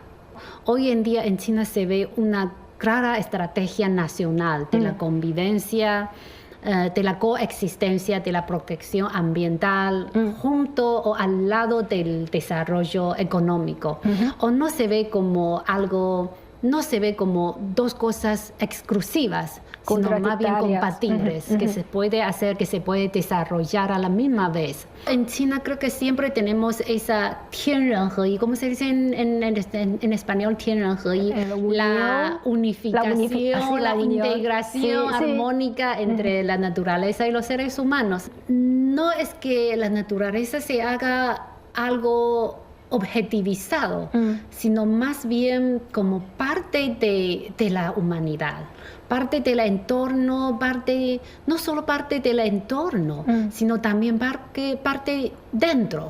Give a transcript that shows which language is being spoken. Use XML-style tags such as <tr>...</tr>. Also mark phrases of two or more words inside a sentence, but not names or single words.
<es>Hoy en día en China se ve una clara estrategia nacional de la convivencia, de la coexistencia, de la protección ambiental, junto o al lado del desarrollo económico. O no se ve como dos cosas exclusivas, sino más bien compatibles, que se puede hacer, que se puede desarrollar a la misma vez.</es> <zh>En China creo que siempre tenemos esa 天人合一,</zh> <es>¿cómo se dice en español</es> <zh>天人合一?</zh> <es>La unificación, la integración armónica entre la naturaleza y los seres humanos. No es que la naturaleza se haga algo objetivizado, sino más bien como parte de la humanidad, parte del entorno, no solo parte del entorno, sino también parte dentro.</es>